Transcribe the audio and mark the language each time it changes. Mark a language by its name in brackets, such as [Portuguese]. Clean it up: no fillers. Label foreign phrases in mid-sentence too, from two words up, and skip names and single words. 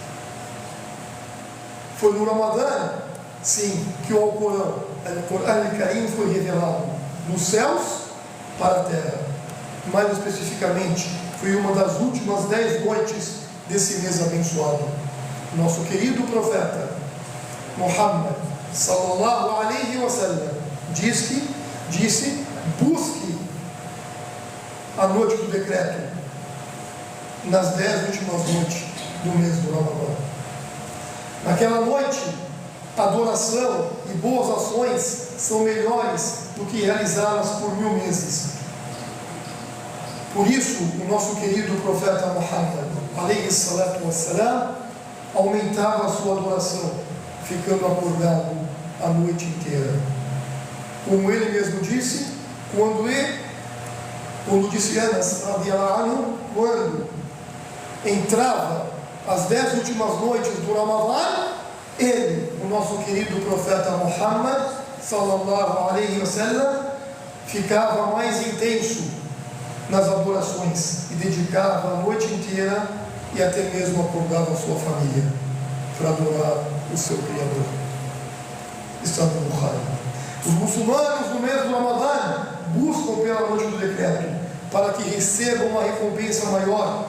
[Portuguese] Foi no Ramadã, sim, que o Alcorão, o Corão Karim, foi revelado dos céus para a terra. Mais especificamente, foi uma das últimas 10 noites desse mês abençoado. Nosso querido profeta Muhammad [Arabic] صلى الله عليه وسلم [Portuguese] disse: busque a noite do decreto nas 10 últimas noites do mês do Ramadã. Naquela noite, adoração e boas ações são melhores do que realizá-las por 1000 meses. Por isso, o nosso querido profeta Muhammad [Arabic] عليه الصلاة والسلام [Portuguese] aumentava a sua adoração, ficando acordado a noite inteira. Como ele mesmo disse, quando disse Anas, quando entrava as 10 últimas noites do Ramadã, ele, o nosso querido profeta Muhammad, [Arabic] صلى الله عليه وسلم, [Portuguese] ficava mais intenso nas adorações e dedicava a noite inteira e até mesmo acordava a sua família para adorar o seu Criador. Está no Bukhari. Os muçulmanos no mês do Ramadã buscam pela noite do decreto para que recebam uma recompensa maior.